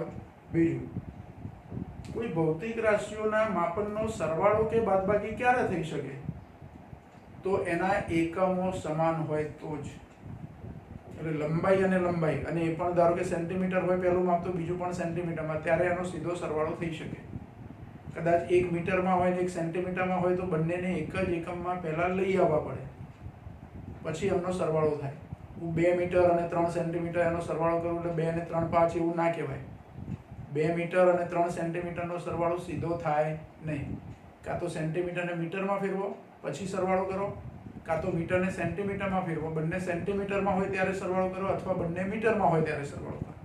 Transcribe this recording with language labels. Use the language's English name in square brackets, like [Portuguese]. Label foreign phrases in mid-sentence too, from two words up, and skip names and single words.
[Gujarati] બીજું, કોઈ ભૌતિક રાશિઓના માપનનો સરવાળો કે બાદબાકી ક્યારે થઈ શકે? તો એના એકમો સમાન હોય તો જ। એટલે લંબાઈ અને લંબાઈ, અને એ પણ ધારો કે સેન્ટીમીટર હોય પહેલું માપ તો બીજું પણ સેન્ટીમીટરમાં, ત્યારે એનો સીધો સરવાળો થઈ શકે। કદાચ 1 મીટરમાં હોય ને 1 સેન્ટીમીટરમાં હોય તો બંનેને એક જ એકમમાં પહેલા લઈ આવવા પડે, પછી એમનો સરવાળો થાય। હું 2 મીટર અને 3 સેન્ટીમીટર એનો સરવાળો કરું એટલે 2 અને 3 5 એવું ના કહેવાય। 2 मीटर અને 3 सेंटीमीटरનો સરવાળો સીધો થાય નહીં। કાં તો સેન્ટીમીટરને મીટરમાં ફેરવો પછી સરવાળો કરો, કાં તો મીટરને સેન્ટીમીટરમાં ફેરવો, બંને સેન્ટીમીટરમાં હોય ત્યારે સરવાળો કરો અથવા બંને મીટરમાં હોય ત્યારે સરવાળો કરો।